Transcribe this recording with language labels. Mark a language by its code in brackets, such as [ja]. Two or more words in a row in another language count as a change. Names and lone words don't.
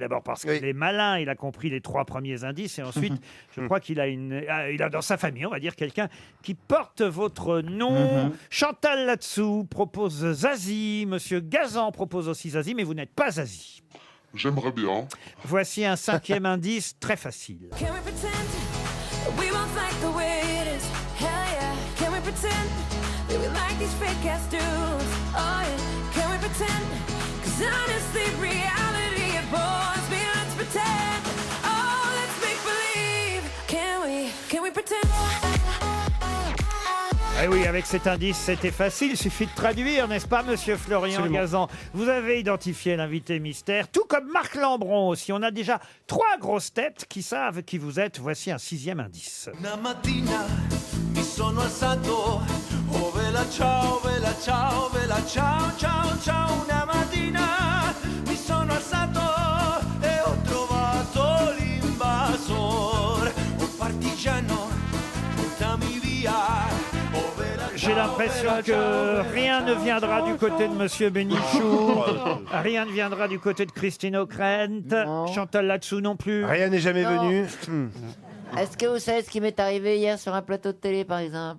[fr] D'abord parce qu'il est malin, il a compris les trois premiers indices, et ensuite, je crois qu'il a il a dans sa famille, on va dire, quelqu'un qui porte votre nom. Chantal là-dessous propose Zazie, Monsieur Gazan propose aussi Zazie, mais vous n'êtes pas Zazie. J'aimerais bien. Voici un cinquième indice très facile. [en] Can we pretend we won't like the way it is? Hell yeah. Can we pretend that we like these fake ass dudes? Oh yeah. Can we pretend? 'Cause honestly, reality it bores me. Let's pretend. Oh, let's make believe. Can we pretend? [fr] Eh oui, avec cet indice, c'était facile. Il suffit de traduire, n'est-ce pas, monsieur Florian Absolument. Gazan? Vous avez identifié l'invité mystère, tout comme Marc Lambron aussi. On a déjà 3 grosses têtes qui savent qui vous êtes. Voici un sixième indice. [it] Una mattina mi sono alzato, oh vela ciao, ciao, ciao, ciao. Una mattina mi sono alzato e ho trovato l'invasor, un partigiano, portami via. [fr] J'ai l'impression que rien ne viendra du côté de monsieur Bénichou. Rien ne viendra du côté de Christine O'Krent. Chantal là-dessous non plus. Rien n'est jamais Non. venu. Est-ce que vous savez ce qui m'est arrivé hier sur un plateau de télé, par exemple?